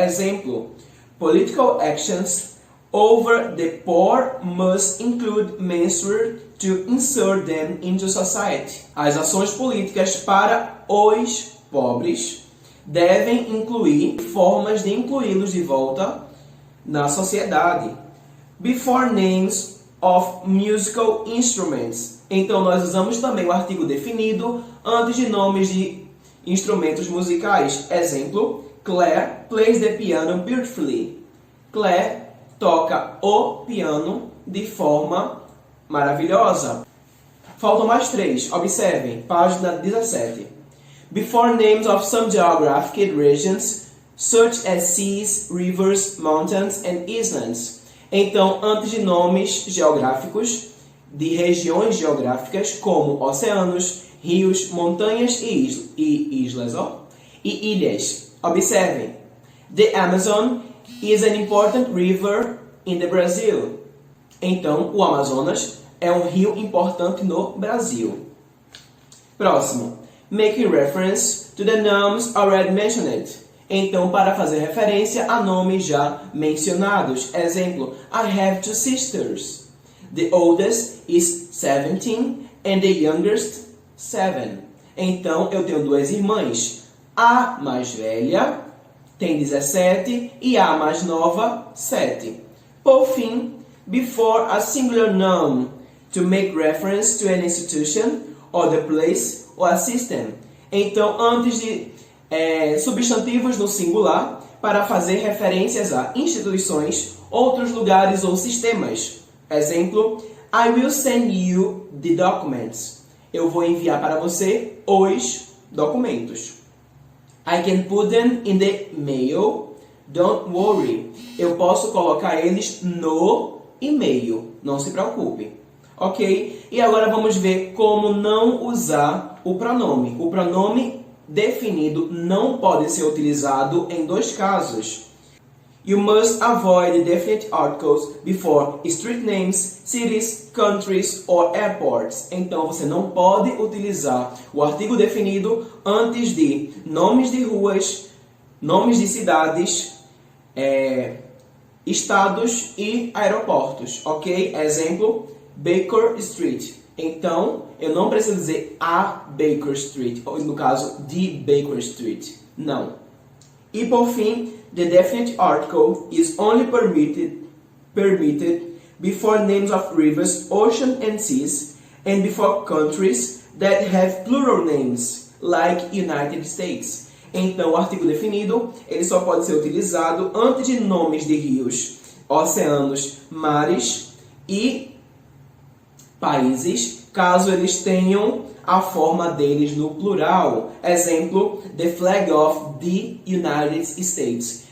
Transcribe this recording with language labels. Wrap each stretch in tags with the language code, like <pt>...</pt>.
<pt>Exemplo,</pt> <en>political actions over the poor must include measures to insert them into society.</en> <pt>As ações políticas para os pobres devem incluir formas de incluí-los de volta na sociedade.</pt> <en>Before names of musical instruments.</en> <pt>Então nós usamos também o artigo definido antes de nomes de instrumentos musicais. Exemplo,</pt> <en>Claire plays the piano beautifully.</en> <pt>Claire toca o piano de forma maravilhosa. Faltam mais 3. Observem, página 17.</pt> <en>Before names of some geographic regions, such as seas, rivers, mountains and islands.</en> <pt>Então, antes de nomes geográficos, de regiões geográficas, como oceanos, rios, montanhas e ilhas. Observem.</pt> <en>The Amazon is an important river in the Brazil.</en> <pt>Então, o Amazonas é um rio importante no Brasil. Próximo.</pt> <en>Making reference to the nouns already mentioned.</en> <pt>Então, para fazer referência a nomes já mencionados. Exemplo,</pt> <en>I have 2 sisters. The oldest is 17 and the youngest 7.</en> <pt>Então, eu tenho duas irmãs. A mais velha tem 17 e a mais nova, 7. Por fim,</pt> <en>before a singular noun to make reference to an institution or the place or a system.</en> <pt>Então, antes de substantivos no singular para fazer referências a instituições, outros lugares ou sistemas. Exemplo,</pt> <en>I will send you the documents.</en> <pt>Eu vou enviar para você os documentos.</pt> <en>I can put them in the mail. Don't worry.</en> <pt>Eu posso colocar eles no e-mail. Não se preocupe. Ok? E agora vamos ver como não usar o pronome. O pronome definido não pode ser utilizado em dois casos.</pt> <en>You must avoid definite articles before street names, cities, countries or airports.</en> <pt>Então, você não pode utilizar o artigo definido antes de nomes de ruas, nomes de cidades, estados e aeroportos. Ok? Exemplo, Baker Street. Então, eu não preciso dizer a Baker Street, ou no caso,</pt> <en>the Baker Street.</en> <pt>Não. E por fim,</pt> <en>the definite article is only permitted before names of rivers, oceans and seas, and before countries that have plural names, like United States.</en> <pt>Então, o artigo definido ele só pode ser utilizado antes de nomes de rios, oceanos, mares e países, caso eles tenham a forma deles no plural. Exemplo,</pt> <en>the flag of the United States.</en>